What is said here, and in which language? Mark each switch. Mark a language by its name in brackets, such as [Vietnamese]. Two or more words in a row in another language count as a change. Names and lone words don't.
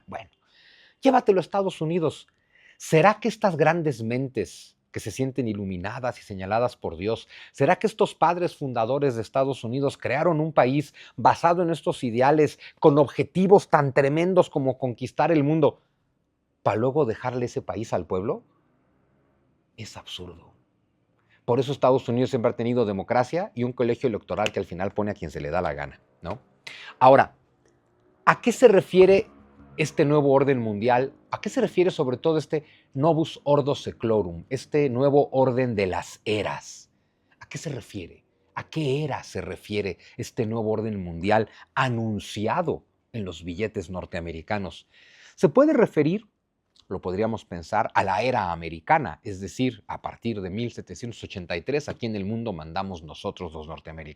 [Spanish] Bueno, llévatelo a Estados Unidos. ¿Será que estas grandes mentes que se sienten iluminadas y señaladas por Dios, será que estos padres fundadores de Estados Unidos crearon un país basado en estos ideales con objetivos tan tremendos como conquistar el mundo para luego dejarle ese país al pueblo? Es absurdo. Por eso Estados Unidos siempre ha tenido democracia y un colegio electoral que al final pone a quien se le da la gana, ¿no? Ahora, ¿a qué se refiere este nuevo orden mundial? ¿A qué se refiere sobre todo este [Latin] novus ordo seclorum, [Spanish] este nuevo orden de las eras? ¿A qué se refiere? ¿A qué era se refiere este nuevo orden mundial anunciado en los billetes norteamericanos? Se puede referir, lo podríamos pensar, a la era americana, es decir, a partir de 1783, aquí en el mundo mandamos nosotros los norteamericanos.